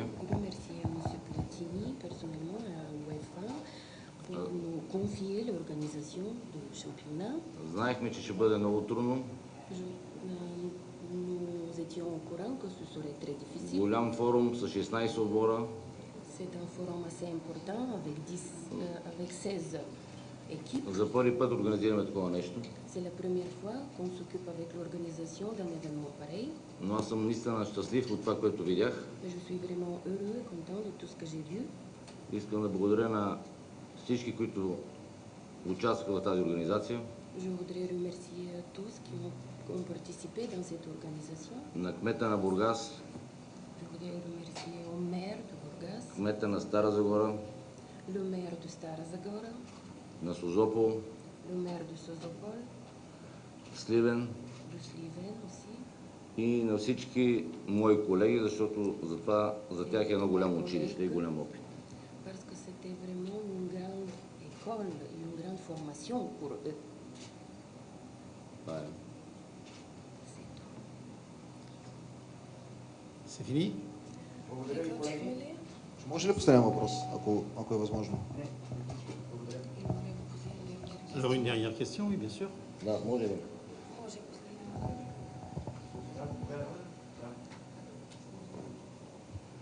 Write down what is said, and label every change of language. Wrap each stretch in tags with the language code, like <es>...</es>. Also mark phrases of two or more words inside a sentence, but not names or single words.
<fr>Remercier M. Platini personnellement à l'UEFA pour nous confier l'organisation du championnat.</fr> <bg>Знаехме, че ще бъде много трудно.</bg> <fr>Nous étions au courant que ce serait très difficile.</fr> <bg>Голям форум с 16 отбора.</bg> <fr>C'est un forum assez important avec 16 équipes.</fr> <bg>За първи път организираме такова нещо.</bg> <fr>C'est la première fois qu'on s'occupe avec l'organisation d'un événement pareil.</fr> <bg>Но аз съм наистина щастлив от това, което видях.</bg> <fr>Mais je suis vraiment heureux et content de tout ce que j'ai vu.</fr> <bg>Искам да благодаря на всички, които участваха в тази организация.</bg> <fr>Je voudrais remercier tous qui ont participé dans cette organisation.</fr> <bg>На кмета на Бургас,</bg> <fr>Je voudrais remercier au maire de Бургас,</fr> <bg>кмета на Стара Загора,</bg> <fr>le maire de Stara Zagora,</fr> <bg>на Созопол,</bg> <fr>le maire de Sozopol,</fr> <bg>Сливен</bg> <fr>de Sliven aussi.</fr> <bg>и на всички мои колеги, защото за тях е едно голямо училище и голям опит.</bg> <fr>Parce que c'était vraiment une grande école, une grande formation pour eux.</fr> <bg>Това е.</bg> <fr>C'est fini?</fr> <bg>Благодаря ви, колеги. Ще може ли последен въпрос, ако е възможно?</bg> <fr>Alors une dernière question, oui, bien sûr.</fr> <bg>Да, може ли? Може последно.</bg>